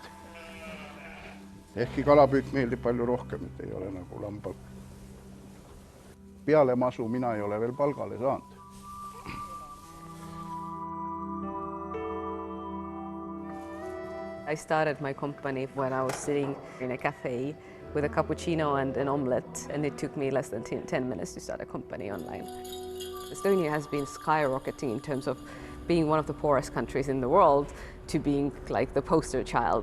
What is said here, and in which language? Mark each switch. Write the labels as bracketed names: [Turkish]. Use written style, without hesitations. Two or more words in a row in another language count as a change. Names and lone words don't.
[Estonian] Ehkki kalapüük meeldib palju rohkem, et ei ole nagu lambal. Peale masu mina ei ole veel palgale saanud. [English] I started my company when I was sitting in a cafe with a cappuccino and an omelette, and it took me less than 10 minutes to start a company online. Estonia has been skyrocketing in terms of being one of the poorest countries in the world to being like the poster child.